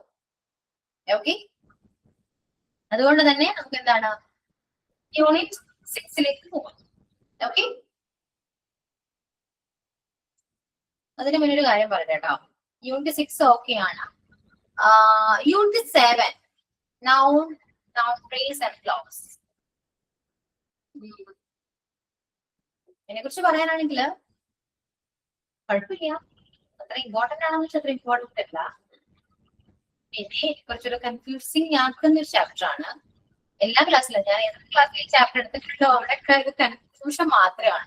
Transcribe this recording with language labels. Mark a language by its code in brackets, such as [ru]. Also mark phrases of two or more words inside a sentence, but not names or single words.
[ml] ഓക്കെ, അതുകൊണ്ട് തന്നെ നമുക്ക് എന്താണ് യൂണിറ്റ് 6ലേക്ക് പോകാം. ഓക്കെ, അതിന് മുന്നൊരു കാര്യം പറയാം കേട്ടോ. യൂണിറ്റ് 6 ഓക്കെ ആണ്. യൂണിറ്റ് 7 [en] noun, phrase and clause. [ml] ഇതിനെ കുറിച്ച് പറയാനാണെങ്കിൽ കുഴപ്പമില്ല, അത്ര ഇമ്പോർട്ടന്റ് ആണെന്ന് വെച്ചാൽ അത്ര ഇമ്പോർട്ടന്റ് അല്ല. പിന്നെ കുറച്ചൊരു കൺഫ്യൂസിങ് ആക്കുന്ന ഒരു ചാപ്റ്റർ ആണ്. എല്ലാ ക്ലാസ്സിലും ഞാൻ ഏതൊരു ക്ലാസ്സിൽ ഈ ചാപ്റ്റർ എടുത്തിട്ടുണ്ടോ അവിടെയൊക്കെ ഇത് കൺഫ്യൂഷൻ മാത്രമാണ്.